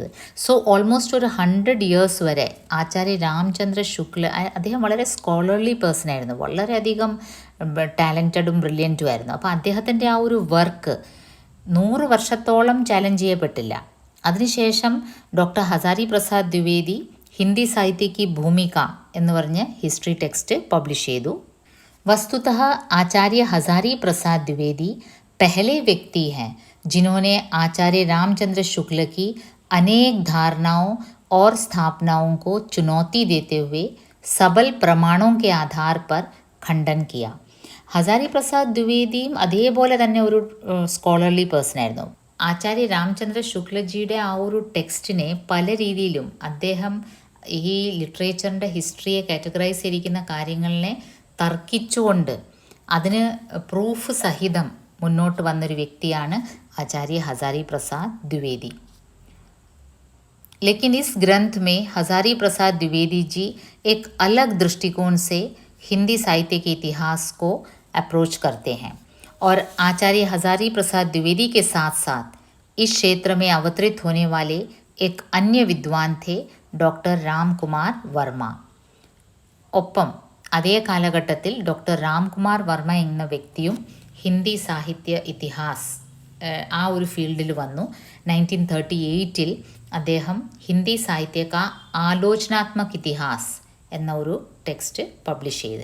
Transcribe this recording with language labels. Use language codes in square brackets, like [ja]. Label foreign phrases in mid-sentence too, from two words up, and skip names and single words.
[en] so almost [ml] ഒരു 100 ഇയേഴ്സ് വരെ ആചാര്യ രാമചന്ദ്ര ശുക്ല, അദ്ദേഹം വളരെ [en] scholarly person [ml] ആയിരുന്നു, വളരെയധികം ടാലൻറ്റഡും ബ്രില്യൻറ്റും ആയിരുന്നു. അപ്പോൾ അദ്ദേഹത്തിൻ്റെ ആ ഒരു വർക്ക് 100 വർഷത്തോളം ചാലഞ്ച് ചെയ്യപ്പെട്ടില്ല. അതിനുശേഷം ഡോക്ടർ ഹസാരി പ്രസാദ് ദ്വിവേദി ഹിന്ദി സാഹിത്യ കി ഭൂമിക എന്ന് പറഞ്ഞ് [en] history text publish [ml] ചെയ്തു. [hi] वस्तुतः आचार्य हजारी प्रसाद द्विवेदी पहले व्यक्ति हैं जिन्होंने आचार्य रामचंद्र शुक्ल की अनेक धारणाओं और स्थापनाओं को चुनौती देते हुए सबल प्रमाणों के आधार पर खंडन किया. [ml] ഹസാരി പ്രസാദ് ദ്വിവേദിയും അതേപോലെ തന്നെ ഒരു [en] scholarly person [ml] ആയിരുന്നു. ആചാര്യ രാമചന്ദ്ര ശുക്ലജിയുടെ ആ ഒരു ടെക്സ്റ്റിനെ പല രീതിയിലും അദ്ദേഹം ഈ ലിറ്ററേച്ചറിൻ്റെ ഹിസ്റ്ററിയെ കാറ്റഗറൈസ് ചെയ്തിരിക്കുന്ന കാര്യങ്ങളിനെ തർക്കിച്ചുകൊണ്ട് അതിന് പ്രൂഫ് സഹിതം മുന്നോട്ട് വന്നൊരു വ്യക്തിയാണ് ആചാര്യ ഹസാരി പ്രസാദ് ദ്വിവേദി. [hi] लेकिन इस ग्रंथ में हजारी प्रसाद द्विवेदी जी एक अलग दृष्टिकोण से हिंदी साहित्य के इतिहास को अप्रोच करते हैं और आचार्य हजारी प्रसाद द्विवेदी के साथ साथ इस क्षेत्र में अवतरित होने वाले एक अन्य विद्वान थे डॉक्टर राम कुमार वर्मा. [ml] ഒപ്പം അതേ കാലഘട്ടത്തിൽ ഡോക്ടർ രാംകുമാർ വർമ്മ എന്ന വ്യക്തിയും ഹിന്ദി സാഹിത്യ ഇതിഹാസ് ആ ഒരു ഫീൽഡിൽ വന്നു. 1938 അദ്ദേഹം ഹിന്ദി സാഹിത്യ കാ ആലോചനാത്മക് ഇതിഹാസ് എന്ന ഒരു [en] text publish [ml] ചെയ്ത്.